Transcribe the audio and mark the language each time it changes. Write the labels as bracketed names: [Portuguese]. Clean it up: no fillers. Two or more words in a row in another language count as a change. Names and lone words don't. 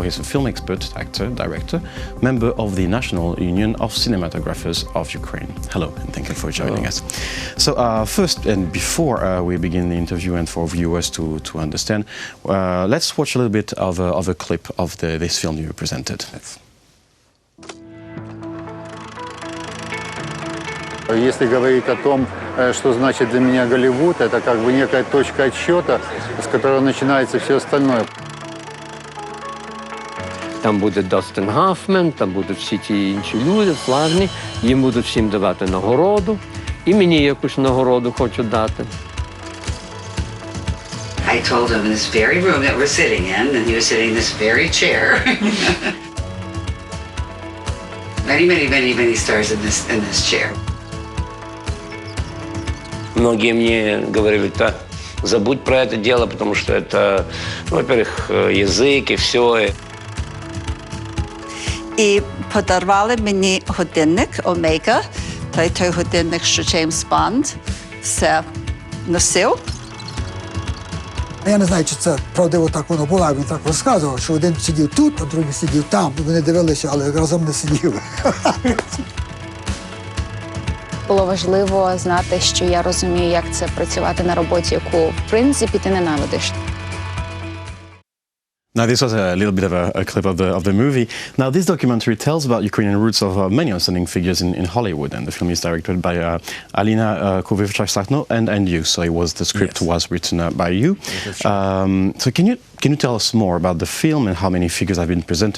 [English] He's a film expert, actor, director, member of the National Union of Cinematographers of Ukraine. Hello, and thank you for joining us. So first, and before we begin the interview and for viewers to understand, let's watch a little bit of a clip of this film you presented. [Russian] Если говорить о том, что значит для меня Голливуд, это как бы некая точка отсчета, с которой начинается все остальное. [Ukrainian] Там буде Дастін Гоффман, там будуть всі ті інші люди, славні, їм будуть всім давати нагороду, і мені якусь нагороду хочуть дати. [English] I told him in this very room that we're sitting in, and he was sitting in this very chair. many stars in this chair. [Russian] Многие мне говорили, да, забудь про это дело, потому что это, во-первых, язык и все. [Ukrainian] І подарували мені годинник Омега, той годинник, що Джеймс Бонд все носив. Я не знаю, чи це правдиво так воно було, він так розказував, що один сидів тут, а другий сидів там. Вони дивилися, але разом не сиділи. Було важливо знати, що я розумію, як це працювати на роботі, яку, в принципі, ти ненавидиш. [English] Now, this was a little bit of a clip of the movie. Now, this documentary tells about Ukrainian roots of many outstanding figures in Hollywood, and the film is directed by Alina Kovivchak-Sakno and you. So the script was written by you. So can you tell us more about the film and how many figures have been presented?